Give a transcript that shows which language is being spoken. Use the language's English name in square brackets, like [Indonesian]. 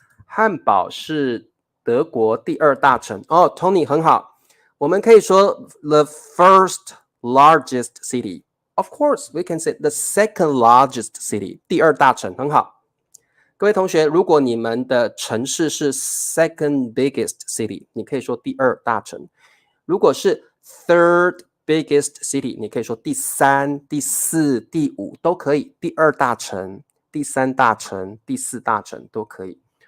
[Chinese] 汉堡是德国第二大城哦 ，Tony 很好，我们可以说 [English] the first largest city. Of course, we can say the second largest city. [Chinese] 第二大城很好。各位同学，如果你们的城市是 [English] second biggest city， [Chinese] 你可以说第二大城。如果是 [English] third biggest city， [Chinese] 你可以说第三、第四、第五都可以。第二大城、第三大城、第四大城都可以。